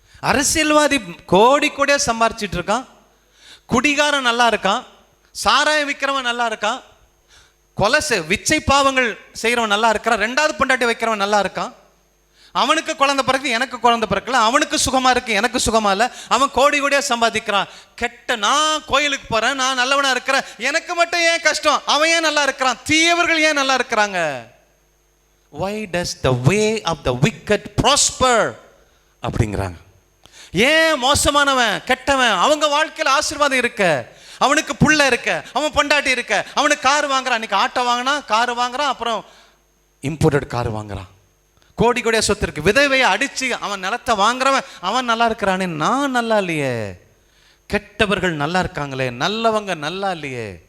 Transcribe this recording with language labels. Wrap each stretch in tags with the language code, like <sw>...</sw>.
<ta>அரசியல்வாதி கோடியா சம்பாரிச்சிட்டு இருக்கான், குடிகாரன் நல்லா இருக்கான், சாராயம் விற்கிறவன் நல்லா இருக்கான், கொலை விச்சை பாவங்கள் செய்கிறவன் நல்லா இருக்கிறான், 2வது பொண்டாட்டி வைக்கிறவன் நல்லா இருக்கான், அவனுக்கு குழந்தை பிறகு எனக்கு குழந்தை பிறக்கல, அவனுக்கு சுகமா இருக்கு எனக்கு சுகமா இல்லை, அவன் கோடியா சம்பாதிக்கிறான். நான் கோயிலுக்கு போறேன், நான் நல்லவனா இருக்கிறேன், எனக்கு மட்டும் ஏன் கஷ்டம், அவன் ஏன் நல்லா இருக்கிறான், தீயவர்கள் ஏன் நல்லா இருக்கிறாங்க?</ta> <en>Why does the way of the wicked prosper</en> <ta>அப்படிங்கிறாங்க. ஏன் மோசமானவன் கெட்டவன் அவங்க வாழ்க்கையில் ஆசீர்வாதம் இருக்க, அவனுக்கு புள்ள இருக்க, அவன் பொண்டாட்டி இருக்க, அவனுக்கு கார் வாங்குறான், அன்னைக்கு ஆட்டோ வாங்கினா கார் வாங்குறான், அப்புறம் இம்போர்ட்டட் கார் வாங்குறான், கோடியா சொத்து இருக்கு, விதவையை அடிச்சு அவன் நிலத்தை வாங்குறவன் அவன் நல்லா இருக்கிறானே, நான் நல்லா இல்லையே, கெட்டவர்கள் நல்லா இருக்காங்களே, நல்லவங்க நல்லா இல்லையே.</ta>